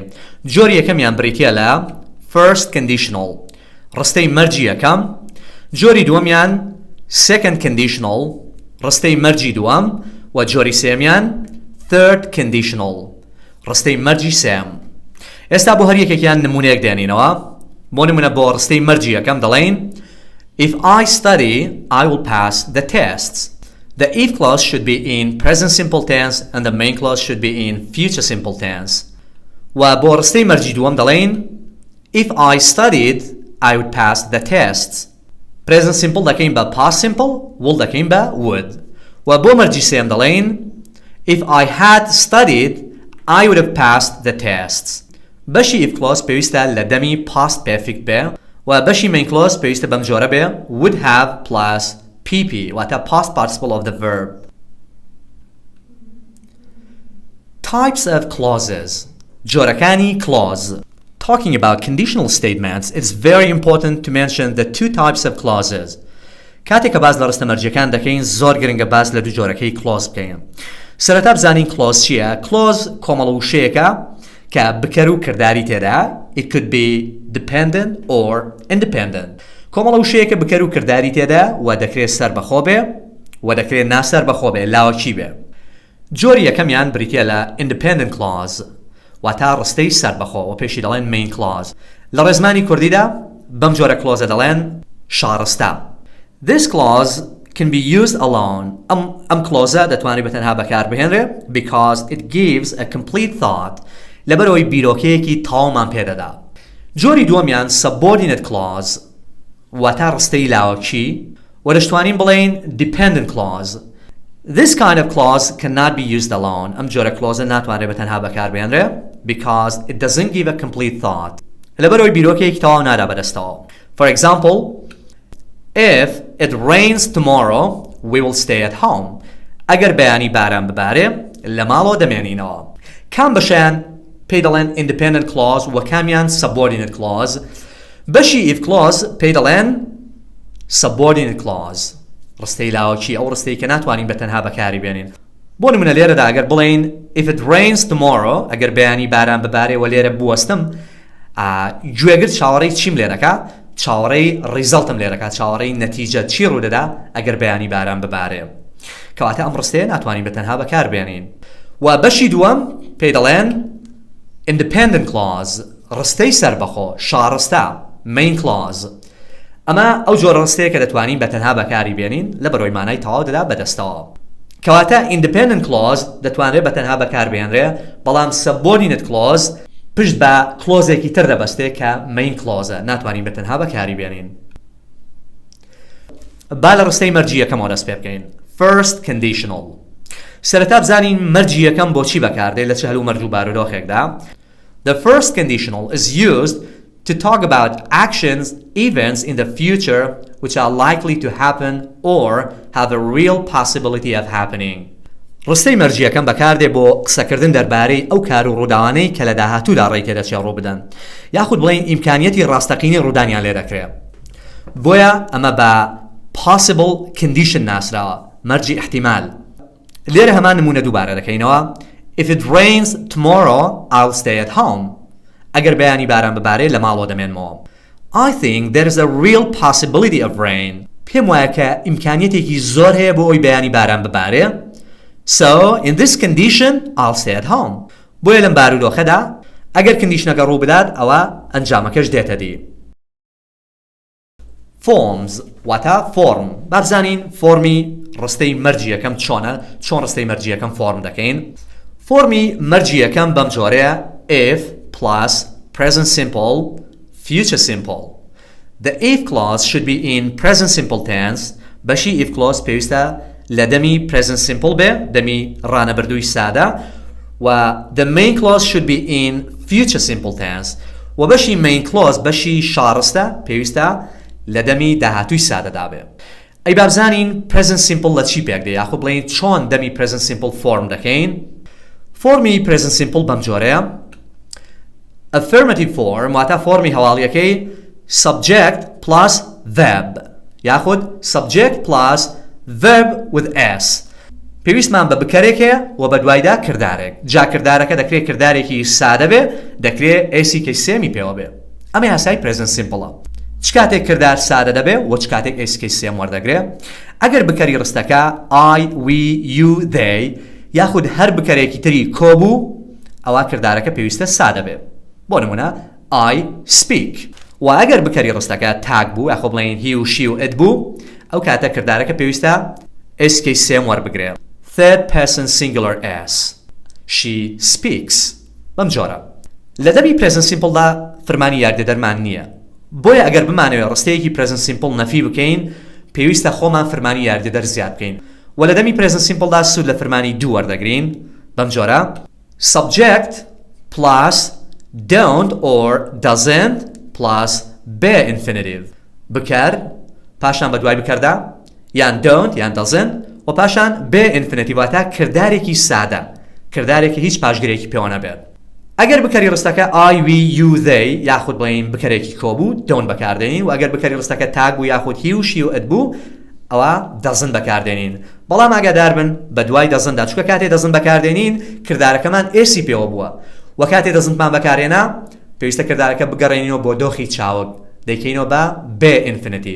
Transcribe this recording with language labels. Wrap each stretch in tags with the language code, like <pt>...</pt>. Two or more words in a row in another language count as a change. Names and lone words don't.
<ckb>جۆری یەکەمیان بریتیە لە</ckb> <en>First Conditional</en> <ckb>ڕستەی مەرجی یەکەم. جۆری دووەمیان</ckb> <en>Second Conditional</en> <ckb>ڕستەی مەرجی دووەم و جۆری سێمیان</ckb> <en>Third Conditional</en> <ckb>ڕستەی مەرجی سێم. ئێستا بۆ هەر یەکێکیان نمونەیەک دێنینەوە. بۆ نمونە بۆ ڕستەی مەرجی یەکەم دەڵێن</ckb> <en>If I study, I will pass the tests. The if clause should be in present simple tense and the main clause should be in future simple tense.</en> <ckb>و بۆ ڕستەی مەرجی دووەم دەڵێن</ckb> <en>If I studied, I would pass the tests. Present simple</en> <ckb>دەکەین بە</ckb> <en>past simple,</en> <ckb>will دەکەین بە would. و بۆ مەرجی سێم دەڵێن</ckb> <en>If I had studied, I would have passed the tests.</en> <ckb>بەشی</ckb> <en>if clause</en> <ckb>پێویستە لە دەمی</ckb> <en>past perfect</en> <ckb>بێ و بەشی</ckb> <en>main clause</en> <ckb>پێویستە بەم جۆرە بێ</ckb> <en>would have plus pp</en> <ckb>واتە</ckb> <en>past participle of the verb. Types of clauses جۆرەکانی clause. Talking about conditional statements, it's very important to mention the two types of clauses.</en> <ckb>کاتێک کە باز لە ڕستە مەرجیەکان دەکەین زۆر گرنگە باز لە دوو جۆرەکەی clause بکەین. سەرەتا بزانین clause چییە؟ clause کۆمەڵە وشەیەکە کە بکەر و کردداری تێدا</ckb> <en>it could be dependent or independent.</en> <ckb>کۆمەڵە وشەیەکە بکەر و کردداری تێدا و دەکرێت سەر بەخۆ بێ و دەکرێت ناسەر بەخۆ بێ لاوەکی بێ. جۆری یەکەمیان بریتیە لە</ckb> <en>independent clause</en> <ckb>واتە ڕستەی سەر بەخۆ و پێشی دەڵێن</ckb> <en>main clause.</en> <ckb>لە ڕێزمانی کوردیدا بەم جۆرە clause دەڵێن شارستە.</ckb> <en>This clause can be used alone.</en> <ckb>ئەم clause دەتوانێت بەتەنها بەکاربهێنرێ</ckb> <en>because it gives a complete thought.</en> <ckb>لەبەرەوەی بیرۆکەیەکی تاوامان پێدەدا. جۆری دووەمیان</ckb> <en>subordinate clause</en> <ckb>واتە ڕستەی لاوەکی و دەشتوانین بڵێن</ckb> <en>dependent clause. This kind of clause cannot be used alone.</en> <ckb>ئەم جۆرە clause ناتوانێت بەتەنها بەکاربهێنرێ</ckb> <en>because it doesn't give a complete thought.</en> <ckb>لەبەرەوەی بیرۆکەیەکی تەواو نادا بەدەستەوە.</ckb> <en>For example, if it rains tomorrow, we will stay at home.</en> <ckb>ئەگەر بەیانی باران ببارێ لە ماڵەوە دەمێنینەوە. کام بەشیان پێی دەڵێن</ckb> <en>independent clause</en> <ckb>و کامیان</ckb> <en>subordinate clause.</en> <ckb>بەشی</ckb> <en>if clause</en> <ckb>پێی دەڵێن</ckb> <en>subordinate clause.</en> <ckb>ڕستەی لاوەکی ئەو ڕستەی کە ناتوانین بەتەنها بەکاری بێنین. بۆ نمونە لێرەدا ئەگەر بڵێن</ckb> <en>if it rains tomorrow</en> <ckb>ئەگەر بەیانی باران ببارێ و لێرە بوەستم گوێگرت چاوەڕێی چیم لێ دەکا؟ چاوەڕێی ریزڵتم لێ دەکات، چاوەڕێی نەتیجە چی ڕوودەدا ئەگەر بەیانی باران ببارێ. کەواتە ئەم ڕستەیە ناتوانین بەتەنها بەکاربێنین. و بەشی دووەم پێی دەڵێن</ckb> <en>independent clause</en> <ckb>ڕستەی سەربەخۆ شارستە</ckb> <en>main clause.</en> <ckb>ئەمە ئەو جۆرە ڕستەیە کە دەتوانین بەتەنها بەکاری بێنین لە بەرۆی مانای تەواو دەدا بەدەستەوە. کەواتە</ckb> <en>independent clause</en> <ckb>دەتوانرێت بەتەنها بەکاربێنرێ بەڵام</ckb> <en>subordinate clause</en> <ckb>پشت بە کلۆزێکی تر دەبەستێت کە</ckb> <en>main clause</en> <ckb>ناتوانین بەتەنها بەکاری بێنین. با لە ڕستەی مەرجی یەکەمەوە دەست پێ بکەین.</ckb> <en>First Conditional.</en> <ckb>سەرەتا بزانین مەرجی یەکەم بۆ چی بەکاردێت لە چ هەلوو مەرج و بارودۆخێکدا.</ckb> <en>The first conditional is used to talk about actions, events in the future which are likely to happen or have a real possibility of happening.</en> <ckb>ڕستەی مەرجی یەکەم بەکاردێت بۆ قسەکردن دەربارەی ئەو کار و ڕووداوانەی کە لە داهاتوودا ڕێی تێدەچێت ڕوو بدەن یاخود بڵێن ئیمکانیەتی ڕاستەقینەی ڕوودانیان لێ دەکرێت. بۆیە ئەمە بە</ckb> <en>possible condition</en> <ckb>ناسراوە مەرجی احتیمال. لێرە هەمان نمونە دووبارە دەکەینەوە.</ckb> <en>If it rains tomorrow, I'll stay at home.</en> <ckb>ئەگەر بەیانی باران ببارێ لە ماڵەوە دەمێنمەوە.</ckb> <en>I think there is a real possibility of rain.</en> <ckb>پێم وایە کە ئیمکانیەتێکی زۆر هەیە بۆ ئەوی بەیانی باران ببارێ.</ckb> <en>So, in this condition, I'll stay at home.</en> <ckb>بۆیە لەم بارودۆخەدا ئەگەر کندیشنەکە ڕوو بدات ئەوە ئەنجامەکەش دێتە دی. Forms واتە فۆرم. با بزانین فۆرمی ڕستەی مەرجی یەکەم چۆنە، چۆن ڕستەی مەرجی یەکەم فۆرم دەکەین. فۆرمی مەرجی یەکەم بەم جۆرەیە</ckb> <en>if plus present simple future simple. The if clause should be in present simple tense.</en> <ckb>بەشی</ckb> <en>if clause</en> <ckb>پێویستە لە دەمی</ckb> <en>present simple</en> <ckb>بێ دەمی ڕانەبردووی سادە و</ckb> <en>the main clause should be in future simple tense</en> <ckb>و بەشی</ckb> <en>main clause</en> <ckb>بەشی شارستە پێویستە لە دەمی داهاتووی سادەدا بێ. ئەی بابزانین</ckb> <en>present simple</en> <ckb>لە چی پێک دێ یاخۆ بڵێن چۆن دەمی</ckb> <en>present simple form</en> <ckb>دەکەین فۆرمی</ckb> <en>present simple</en> <ckb>بەم جۆرەیە</ckb> <en>affirmative form</en> <ckb>واتە فۆرمی هەواڵیەکەی</ckb> <en>subject plus</en> <ckb>verb یاخود</ckb> <en>subject plus verb with s</en> <ckb>پێویستمان بە بکەرێکەیە و بە دوایدا کردارێک جا کردارەکە دەکرێت کردارێکی سادە بێ دەکرێت ئێسیکەی سێمی پێوە بێ ئەمە یاسای</ckb> <en>present simple</en> <ckb>چ کاتێک کردار سادە دەبێ و چ کاتێک ئێسیکەی سێم وەردەگرێ ئەگەر بکەری ڕستەکە</ckb> <en>I, we, you, they</en> <ckb>یاخود هەر بکەرێکی تری کۆبوو ئەوە کردارەکە پێویستە سادە بێ بۆ نمونە</ckb> <en>I speak</en> <ckb>و ئەگەر بکەری ڕستەکە تاک بوو یاخۆ بڵێن he و she و it بوو ئەو کاتە کردارەکە پێویستە ئێسیکەی سێم وەربگرێ</ckb> <en>third person singular s she speaks</en> <ckb>بەم جۆرە لە دەمی</ckb> <en>present simple</en> <ckb>دا فەرمانی یاردەدەرمان نییە بۆیە ئەگەر بمانەوێت ڕستەیەکی</ckb> <en>present simple</en> <ckb>نەفی بکەین پێویستە خۆمان فەرمانی یاردەدەر زیاد بکەین و لە دەمی</ckb> <en>present simple</en> <ckb>دا سوود لە فەرمانی دوو وەردەگرین بەم جۆرە</ckb> <en>subject plus don't or doesn't plus be infinitive</en> <ckb>بکەر پاشان بە دوای بکەردا یان don't یان doesn't و پاشان</ckb> <en>be infinitive</en> <ckb>واتە کردارێکی سادە کردارێکی هیچ پاشگرێکی پێوە نەبێت ئەگەر بکەری ڕستەکە</ckb> <en>I, we, you, they</en> <ckb>یاخود بڵێن بکەرێکی کۆبوو don't بەکاردێنین و ئەگەر بکەری ڕستەکە تاک بوو یاخود he و she و it بوو ئەوە doesn't بەکاردێنین بەڵام ئاگادار بن بە دوای doesn't دا چونکە کاتێ doesn't بەکاردێنین کردارەکەمان ئێسی پێوە بووە و کاتێ doesn't بەکارێنا پێویستە کردارەکە بگەڕێنینەوە بۆ دۆخی چاوک دەیکەینەوە بە</ckb> <en>be infinitive</en>